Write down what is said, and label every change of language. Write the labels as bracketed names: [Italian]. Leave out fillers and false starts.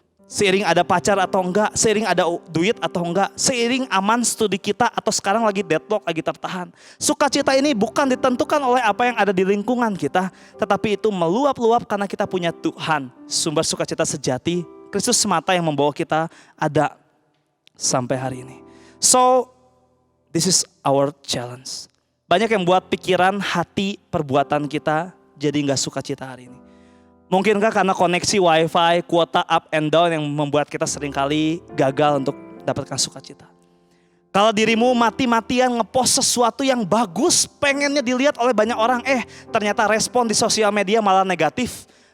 [Indonesian] Seiring ada pacar atau enggak, seiring ada duit atau enggak, seiring aman studi kita atau sekarang lagi deadlock, lagi tertahan. Sukacita ini bukan ditentukan oleh apa yang ada di lingkungan kita, tetapi itu meluap-luap karena kita punya Tuhan. Sumber sukacita sejati, Kristus semata yang membawa kita ada sampai hari ini. [English] So, this is our challenge. [Indonesian] Banyak yang buat pikiran, hati, perbuatan kita jadi nggak sukacita hari ini. Mungkinkah karena koneksi wifi, kuota up and down yang membuat kita seringkali gagal untuk dapatkan sukacita. Kalau dirimu mati-matian ngepost sesuatu yang bagus, pengennya dilihat oleh banyak orang, ternyata respon di sosial media malah negatif.